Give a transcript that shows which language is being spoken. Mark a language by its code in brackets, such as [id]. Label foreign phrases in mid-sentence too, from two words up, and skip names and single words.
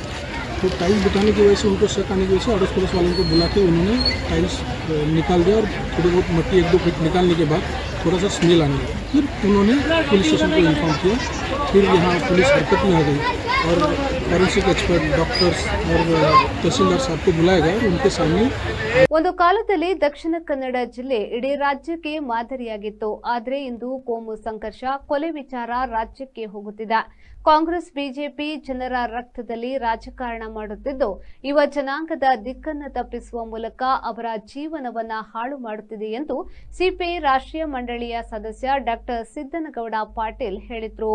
[hi] तो टाइल्स बिठाने की वजह से उनको शक आने की वजह से अड़ोस पड़ोस वालों को बुला के उन्होंने टाइल्स निकाल दिया और थोड़ी बहुत मट्टी 1-2 फीट निकालने के बाद थोड़ा सा स्मेल आने लगा. फिर उन्होंने पुलिस स्टेशन को इन्फॉर्म किया. फिर यहाँ पुलिस हरकत में आ गई और फॉरेंसिक एक्सपर्ट, डॉक्टर्स और तहसीलदार साहब को बुलाया गया और उनके सामने. [kn] ಒಂದು ಕಾಲದಲ್ಲಿ ದಕ್ಷಿಣ ಕನ್ನಡ ಜಿಲ್ಲೆ ಇಡೀ ರಾಜ್ಯಕ್ಕೆ ಮಾದರಿಯಾಗಿತ್ತು. ಆದರೆ ಇಂದು ಕೋಮು ಸಂಘರ್ಷ, ಕೊಲೆ ವಿಚಾರ ರಾಜ್ಯಕ್ಕೆ ಹೋಗುತ್ತಿದೆ. ಕಾಂಗ್ರೆಸ್ ಬಿಜೆಪಿ ಜನರ ರಕ್ತದಲ್ಲಿ ರಾಜಕಾರಣ ಮಾಡುತ್ತಿದ್ದು ಯುವ ಜನಾಂಗದ ದಿಕ್ಕನ್ನು ತಪ್ಪಿಸುವ ಮೂಲಕ ಅವರ ಜೀವನವನ್ನ ಹಾಳು ಮಾಡುತ್ತಿದೆ ಎಂದು ಸಿಪಿಐ ರಾಷ್ಟ್ರೀಯ ಮಂಡಳಿಯ ಸದಸ್ಯ ಡಾಕ್ಟರ್ ಸಿದ್ದನಗೌಡ ಪಾಟೀಲ್ ಹೇಳಿದರು.